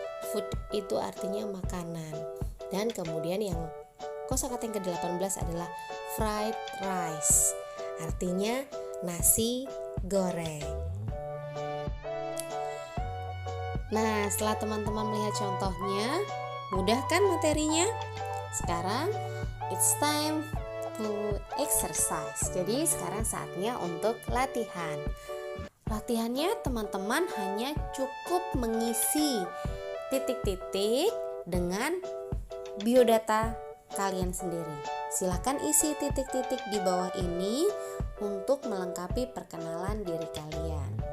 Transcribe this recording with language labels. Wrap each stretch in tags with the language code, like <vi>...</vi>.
<id>Food itu artinya makanan. Dan kemudian yang kosakata yang ke-18 adalah fried rice. Artinya nasi goreng. Nah, setelah teman-teman melihat contohnya, mudah kan materinya?</id> <en>Sekarang it's time to exercise.</en> <id>Jadi sekarang saatnya untuk latihan. Latihannya teman-teman hanya cukup mengisi titik-titik dengan biodata kalian sendiri. Silakan isi titik-titik di bawah ini untuk melengkapi perkenalan diri kalian.</id>